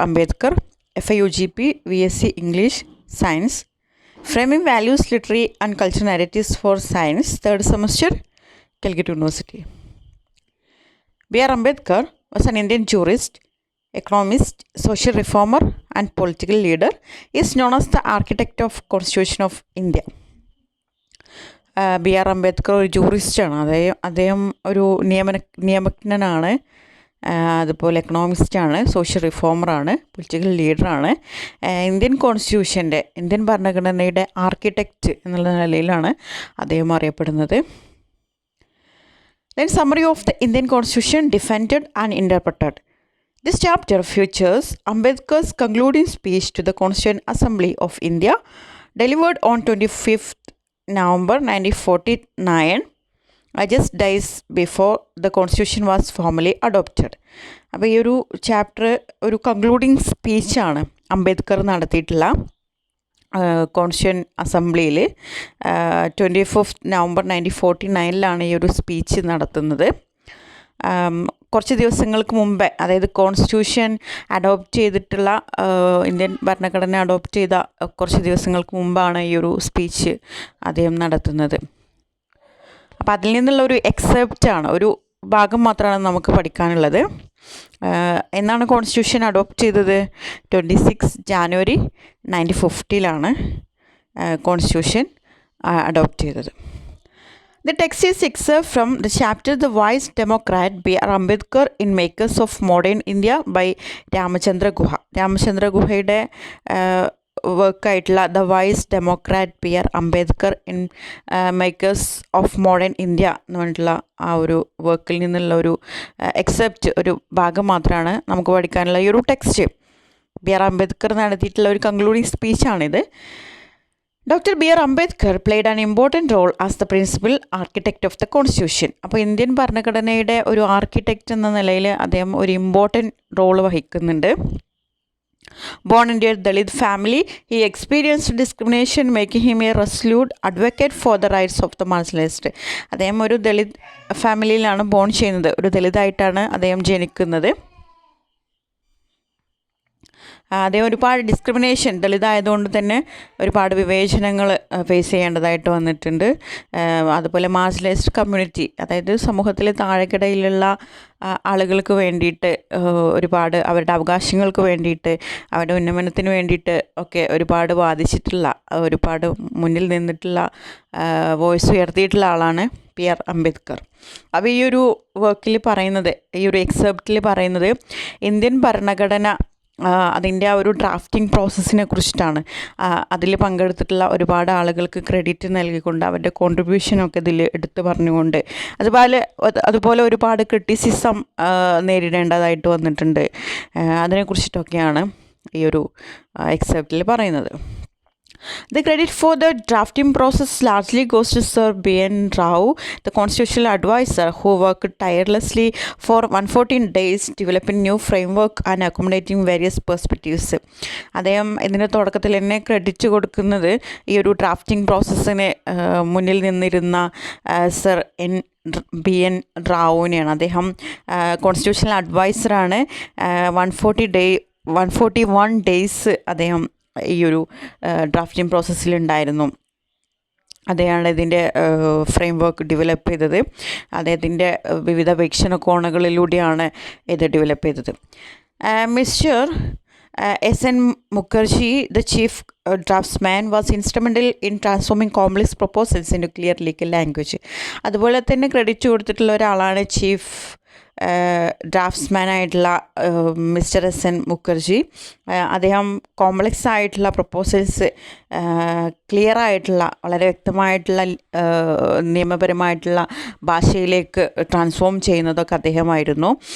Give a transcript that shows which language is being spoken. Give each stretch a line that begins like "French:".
English: Ambedkar, FIUGP, VSc English, Science, Framing Values, Literary and Cultural Narratives for Science, 3rd semester, Calcutta University. B.R. Ambedkar was an Indian jurist, economist, social reformer and political leader. He is known as the architect of Constitution of India.
Malayalam: B R Ambedkar ഒരു ജൂറിസ്റ്റാണ്. അദ്ദേഹം ഒരു നിയമജ്ഞനാണ്, അതുപോലെ എക്കണോമിസ്റ്റാണ്, social റിഫോമറാണ്, political ലീഡറാണ്. Indian കോൺസ്റ്റിറ്റ്യൂഷൻ്റെ, Indian ഭരണഘടനയുടെ architect എന്നുള്ള നിലയിലാണ് അദ്ദേഹം അറിയപ്പെടുന്നത്.
English: Then summary of the Indian Constitution defended and interpreted. This chapter features Ambedkar's concluding speech to the Constituent Assembly of India delivered on 25th November 1949, just days before the Constitution was formally adopted.
Malayalam: അപ്പോൾ ഈ ഒരു chapter ഒരു concluding സ്പീച്ചാണ് Ambedkar നടത്തിയിട്ടുള്ള constituent അസംബ്ലിയിൽ 25th November 1949 ഈ ഒരു speech നടത്തുന്നത്. കുറച്ച് ദിവസങ്ങൾക്ക് മുമ്പേ, അതായത് കോൺസ്റ്റിറ്റ്യൂഷൻ അഡോപ്റ്റ് ചെയ്തിട്ടുള്ള, ഇന്ത്യൻ ഭരണഘടന അഡോപ്റ്റ് ചെയ്ത കുറച്ച് ദിവസങ്ങൾക്ക് മുമ്പാണ് ഈ ഒരു സ്പീച്ച് അദ്ദേഹം നടത്തുന്നത്. അപ്പോൾ അതിൽ നിന്നുള്ള ഒരു എക്സെപ്റ്റാണ്, ഒരു ഭാഗം മാത്രമാണ് നമുക്ക് പഠിക്കാനുള്ളത്. എന്നാണ് കോൺസ്റ്റിറ്റ്യൂഷൻ അഡോപ്റ്റ് ചെയ്തത്? 26 January 1950 കോൺസ്റ്റിറ്റ്യൂഷൻ അഡോപ്റ്റ് ചെയ്തത്.
English: The text is excerpt from the chapter The Wise Democrat B.R. Ambedkar in Makers of Modern India by Ramachandra Guha.
Malayalam: രാമചന്ദ്ര ഗുഹയുടെ വർക്കായിട്ടുള്ള the vice democrat B.R. Ambedkar in makers of modern India എന്ന് പറഞ്ഞിട്ടുള്ള ആ ഒരു വർക്കിൽ നിന്നുള്ള ഒരു എക്സെപ്റ്റ്, ഒരു ഭാഗം മാത്രമാണ് നമുക്ക് പഠിക്കാനുള്ള ഈ ഒരു ടെക്സ്റ്റ്. B.R. അംബേദ്കർ നടത്തിയിട്ടുള്ള ഒരു concluding സ്പീച്ചാണിത്.
English: Dr. B.R. Ambedkar played an important role as the principal architect of the Constitution.
Malayalam: അപ്പോൾ ഇന്ത്യൻ ഭരണഘടനയുടെ ഒരു ആർക്കിടെക്റ്റ് എന്ന നിലയിൽ അദ്ദേഹം ഒരു ഇമ്പോർട്ടൻറ്റ് റോൾ വഹിക്കുന്നുണ്ട്.
English: Born into a Dalit family, he experienced discrimination, making him a resolute advocate for the rights of the marginalized.
Malayalam: അദ്ദേഹം ഒരു ദളിത് ഫാമിലിയിലാണ് ബോൺ ചെയ്യുന്നത്, ഒരു ദളിതായിട്ടാണ് അദ്ദേഹം ജനിക്കുന്നത്. അദ്ദേഹം ഒരുപാട് ഡിസ്ക്രിമിനേഷൻ, ദളിതായതുകൊണ്ട് തന്നെ ഒരുപാട് വിവേചനങ്ങൾ ഫേസ് ചെയ്യേണ്ടതായിട്ട് വന്നിട്ടുണ്ട്. അതുപോലെ മാർജിനലൈസ്ഡ് കമ്മ്യൂണിറ്റി, അതായത് സമൂഹത്തിലെ താഴെക്കിടയിലുള്ള ആളുകൾക്ക് വേണ്ടിയിട്ട് ഒരുപാട് അവരുടെ അവകാശങ്ങൾക്ക് വേണ്ടിയിട്ട്, അവരുടെ ഉന്നമനത്തിന് വേണ്ടിയിട്ട് ഒക്കെ ഒരുപാട് വാദിച്ചിട്ടുള്ള, ഒരുപാട് മുന്നിൽ നിന്നിട്ടുള്ള, വോയിസ് ഉയർത്തിയിട്ടുള്ള ആളാണ് B.R. അംബേദ്കർ. അപ്പോൾ ഈ ഒരു വർക്കിൽ പറയുന്നത്, ഈ ഒരു എക്സെപ്റ്റിൽ പറയുന്നത് ഇന്ത്യൻ ഭരണഘടന അതിൻ്റെ ആ ഒരു ഡ്രാഫ്റ്റിംഗ് പ്രോസസ്സിനെ കുറിച്ചിട്ടാണ്. അതിൽ പങ്കെടുത്തിട്ടുള്ള ഒരുപാട് ആളുകൾക്ക് ക്രെഡിറ്റ് നൽകിക്കൊണ്ട്, അവരുടെ കോൺട്രിബ്യൂഷനൊക്കെ ഇതിൽ എടുത്തു പറഞ്ഞുകൊണ്ട്, അതുപോലെ ഒരുപാട് ക്രിറ്റിസിസം നേരിടേണ്ടതായിട്ട് വന്നിട്ടുണ്ട്. അതിനെക്കുറിച്ചിട്ടൊക്കെയാണ് ഈ ഒരു എക്സെപ്റ്റിൽ പറയുന്നത്.
English: The credit for the drafting process largely goes to Sir B.N. Rao, the constitutional advisor who worked tirelessly for 114 days developing new framework and accommodating various perspectives.
Malayalam: അദ്ദേഹം ഇതിൻ്റെ തുടക്കത്തിൽ തന്നെ ക്രെഡിറ്റ് കൊടുക്കുന്നത് ഈ ഒരു ഡ്രാഫ്റ്റിംഗ് പ്രോസസ്സിന് മുന്നിൽ നിന്നിരുന്ന സർ B.N. റാവുവിനെയാണ്. അദ്ദേഹം കോൺസ്റ്റിറ്റ്യൂഷണൽ അഡ്വൈസറാണ്. 141 ഡേയ്സ് അദ്ദേഹം ഈ ഒരു ഡ്രാഫ്റ്റിംഗ് പ്രോസസ്സിലുണ്ടായിരുന്നു. അദ്ദേഹമാണ് ഇതിൻ്റെ ഫ്രെയിം വർക്ക് ഡെവലപ്പ് ചെയ്തത്. അദ്ദേഹത്തിൻ്റെ വിവിധ വീക്ഷണകോണുകളിലൂടെയാണ് ഇത് ഡെവലപ്പ് ചെയ്തത്.
English: Mister S.N. Mukherjee, the chief draftsman, was instrumental in transforming complex proposals into clear legal language.
Malayalam: അതുപോലെ തന്നെ ക്രെഡിറ്റ് കൊടുത്തിട്ടുള്ള ഒരാളാണ് ചീഫ് ഡ്രാഫ്റ്റ്സ്മാനായിട്ടുള്ള മിസ്റ്റർ S.N. മുഖർജി. അദ്ദേഹം കോംപ്ലക്സ് ആയിട്ടുള്ള പ്രപ്പോസൽസ് ക്ലിയർ ആയിട്ടുള്ള, വളരെ വ്യക്തമായിട്ടുള്ള നിയമപരമായിട്ടുള്ള ഭാഷയിലേക്ക് ട്രാൻസ്ഫോം ചെയ്യുന്നതൊക്കെ അദ്ദേഹമായിരുന്നു.